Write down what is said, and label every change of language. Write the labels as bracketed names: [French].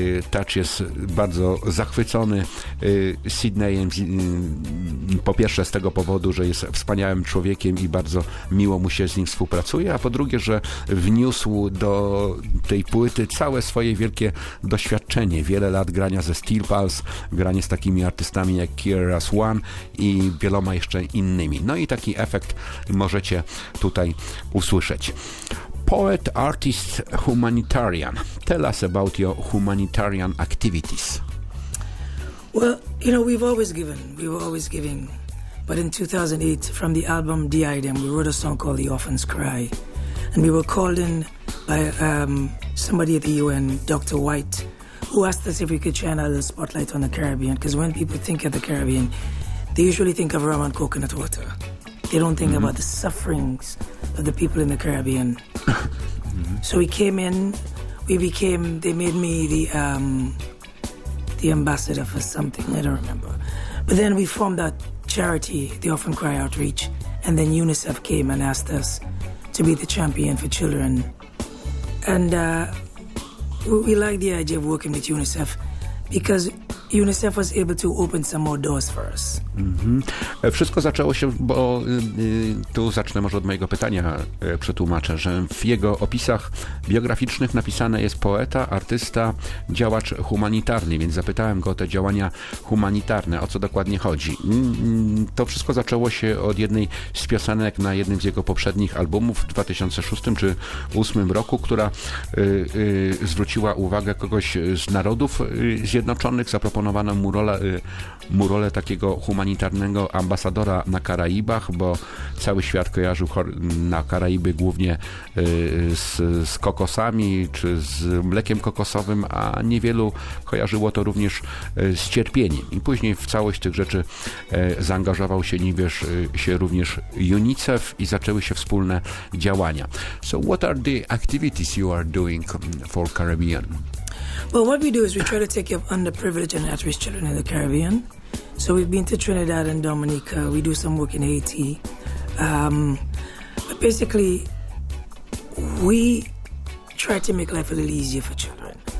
[Polish] Touch jest bardzo zachwycony Sidneyem, po pierwsze z tego powodu, że jest wspaniałym człowiekiem i bardzo miło mu się z nim współpracuje, a po drugie, że wniósł do tej płyty całe swoje wielkie doświadczenie, wiele lat grania ze Steel Pulse, granie z takimi artystami jak KRS-One i wieloma jeszcze innymi. No i taki efekt możecie tutaj usłyszeć. [English] Poet, artist, humanitarian. Tell us about your humanitarian activities. Well, you know, we were always giving. But in 2008, from the album Diadem, we wrote a song called The Orphan's Cry. And we were called in by somebody at the UN, Dr. White, who asked us if we could shine a little spotlight on the Caribbean. Because when people think of the Caribbean, they usually think of rum and coconut water. They don't think about the sufferings of the people in the Caribbean. So we came in, they made me the ambassador for something, I don't remember. But then we formed that charity, the Orphan Cry Outreach, and then UNICEF came and asked us to be the champion for children. And we like the idea of working with UNICEF because UNICEF was able to open some more doors for us. [Polish] Wszystko zaczęło się, bo tu zacznę może od mojego pytania, przetłumaczę, że w jego opisach biograficznych napisane jest poeta, artysta, działacz humanitarny, więc zapytałem go o te działania humanitarne, o co dokładnie chodzi. To wszystko zaczęło się od jednej z piosenek na jednym z jego poprzednich albumów w 2006 czy 2008 roku, która zwróciła uwagę kogoś z Narodów Zjednoczonych, zaproponowano mu rolę takiego humanitarnego ambasadora na Karaibach, bo cały świat kojarzył na Karaiby głównie z kokosami czy z mlekiem kokosowym, a niewielu kojarzyło to również z cierpieniem. I później w całość tych rzeczy zaangażował się również UNICEF i zaczęły się wspólne działania. [English] So what are the activities you are doing for Caribbean? Well, what we do is we try to take care of underprivileged and at-risk children in the Caribbean. So we've been to Trinidad and Dominica. We do some work in Haiti. But basically, we try to make life a little easier for children.